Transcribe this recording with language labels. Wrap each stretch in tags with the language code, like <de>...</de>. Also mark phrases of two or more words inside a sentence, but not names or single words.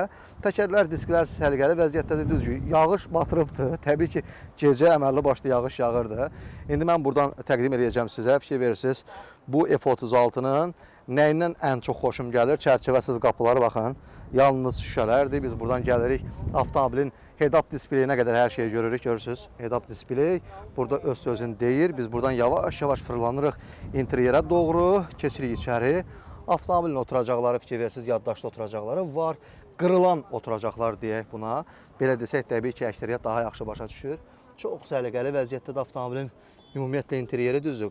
<az>Təkərlər, disklər səliqəli vəziyyətdədir, düzgün. Yağış batırıbdır. Təbii ki, gecə əməlli başlı yağış yağırdı. İndi mən buradan təqdim edəcəm sizə. Fikir verirsiniz, bu F36-nın nəyindən ən çox xoşum gəlir? Çərçivəsiz qapıları, baxın. Yalnız şüşələrdir. Biz buradan gəlirik avtomobilin head-up displeyinə qədər hər şeyi görürük, görürsünüz. Head-up displey burada öz sözünü deyir. Biz buradan yavaş-yavaş fırlanırıq interyerə doğru, keçirik içəri. Avtomobilin oturacaqları, fikir versiniz, yaddaşlı oturacaqları var. Qırılan oturacaqlar deyək buna. Belə desək, təbii ki, əksəriyyət daha yaxşı başa düşür. Çox səliqəli vəziyyətdə də avtomobilin ümumiyyətlə interyeri düzdür.</az>